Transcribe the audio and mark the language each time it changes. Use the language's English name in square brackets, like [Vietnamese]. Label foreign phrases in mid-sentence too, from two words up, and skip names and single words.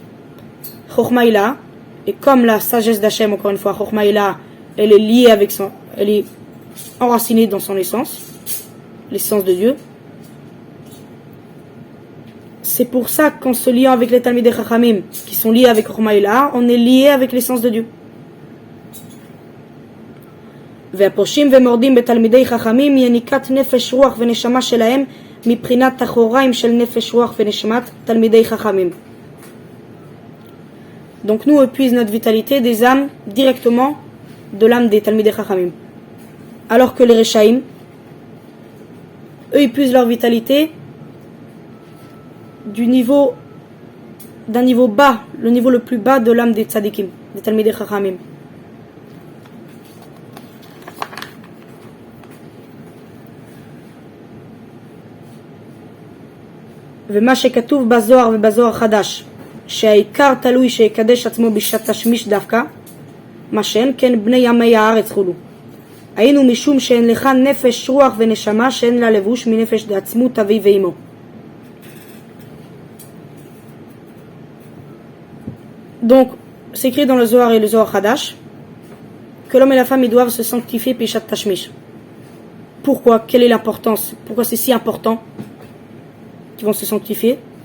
[Hebrew] חכמה עילאה, [French] et comme la sagesse d'Hachem, encore une fois, [Hebrew] חכמה עילאה, [French] elle est liée avec elle est enracinée dans son essence, l'essence de Dieu. C'est pour ça qu'en se liant avec les [Hebrew] תלמידי חכמים, [French] qui sont liés avec [Hebrew] חכמה עילאה, [French] on est lié avec l'essence de Dieu. [Hebrew] והפושעים ומורדים בתלמידי חכמים יניקת נפש רוח ונשמה שלהם מבחינת תחוריים של נפש רוח ונשמת תלמידי חכמים. [French] Donc nous épuise notre vitalité des âmes directement de l'âme des [Hebrew] תלמידי חכמים. [French] Alors que les Rechaim, eux épuisent leur vitalité d'un niveau bas, le niveau le plus bas de l'âme des Tzadikim, des [Hebrew] תלמידי חכמים. ומה שכתוב בזוהר ובזוהר חדש שהעיקר תלוי שיקדש עצמו בשעת תשמיש דווקא מה שאין כן בני ימי הארץ חולו היינו משום שאין לך נפש רוח ונשמה שאין לה לבוש מנפש דעצמות אבי ואמו. [French] Donc c'est écrit dans le Zohar et le Zohar Hadash que l'homme et la femme ils doivent se sanctifier [Hebrew] בשעת תשמיש. [French] Pourquoi? Quelle est l'importance? Pourquoi c'est si important qu'ils vont se sanctifier?